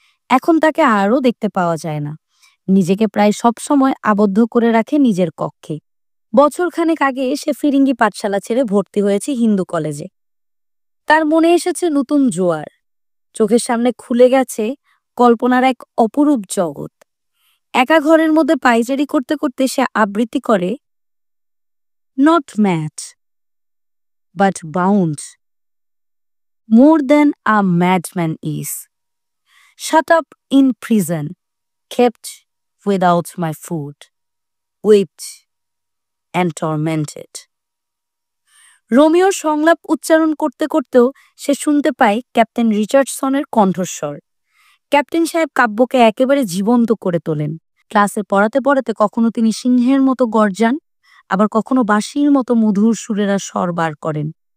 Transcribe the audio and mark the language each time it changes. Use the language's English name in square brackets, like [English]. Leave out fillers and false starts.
[Bangla] এখন তাকে আরও দেখতে পাওয়া যায় না। নিজেকে প্রায় সব সময় আবদ্ধ করে রাখে নিজের কক্ষে। বছরখানেক আগে সে ফিরিঙ্গি পাঠশালা ছেড়ে ভর্তি হয়েছে হিন্দু কলেজে। তার মনে এসেছে নতুন জোয়ার। চোখের সামনে খুলে গেছে কল্পনার এক অপরূপ জগৎ। একা ঘরের মধ্যে পায়চারি করতে করতে সে আবৃত্তি করে, [English] Not mad but bound more than a madman is, shut up in prison, kept without my food, whipped and tormented. [Bangla] রোমিওর সংলাপ উচ্চারণ করতে করতেও সে শুনতে পায় ক্যাপ্টেন রিচার্ডসনের কণ্ঠস্বর। ক্যাপ্টেন সাহেব কাব্যকে একেবারে জীবন্ত করে তোলেন। ক্লাসে পড়াতে পড়াতে কখনো তিনি সিংহের মতো গর্জান, আবার কখনো বাঁশির মতো মধুর সুরেরা স্বর বার করেন।